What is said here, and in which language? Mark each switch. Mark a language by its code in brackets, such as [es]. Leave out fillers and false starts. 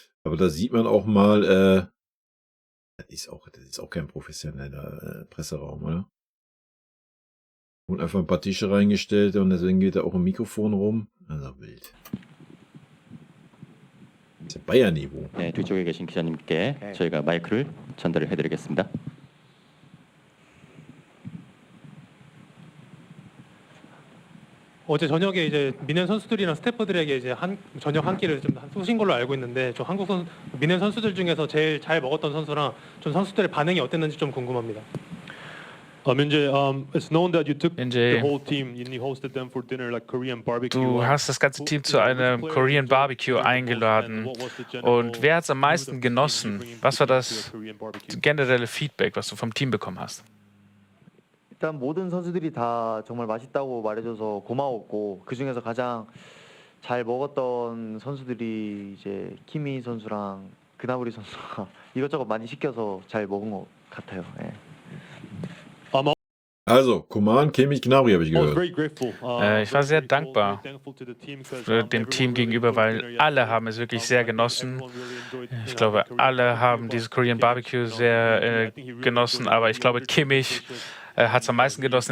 [de] Aber da sieht man auch mal, das ist auch kein professioneller Presseraum, oder? Und einfach ein paar Tische reingestellt und deswegen geht da auch ein Mikrofon rum. Also wild. Das ist ja Bayern-Niveau. [ko] 네, 뒤쪽에 계신 기자님께 저희가 마이크를 전달을 해드리겠습니다. 어제 저녁에 이제 미넨 선수들이랑 스태프들에게 이제 저녁 한 끼를 좀 쏘신 걸로 알고 있는데 좀 미넨 선수들 중에서 제일 잘 먹었던 선수랑 좀 선수들의 반응이 어땠는지 좀 궁금합니다. [en] Minjae, it's known that you took the whole team and you hosted them for dinner, like Korean barbecue. [de] Du hast das ganze Team zu einem Korean Barbecue eingeladen. Und wer hat es am meisten genossen? Was war das generelle Feedback, was du vom Team bekommen hast? [ko] 일단 모든 선수들이 다 정말 맛있다고 말해줘서 고마웠고 그 중에서 가장 잘 먹었던 선수들이 이제 키미 선수랑 그나브리 선수가 이것저것 많이 시켜서 잘 먹은 것 같아요. 예. [de] Also, Coman, Kimmich, Gnabry habe ich gehört. Ich war sehr dankbar dem Team gegenüber, weil alle haben es wirklich sehr genossen. Ich glaube, alle haben dieses Korean Barbecue sehr genossen, aber ich glaube, Kimmich hat es am meisten genossen.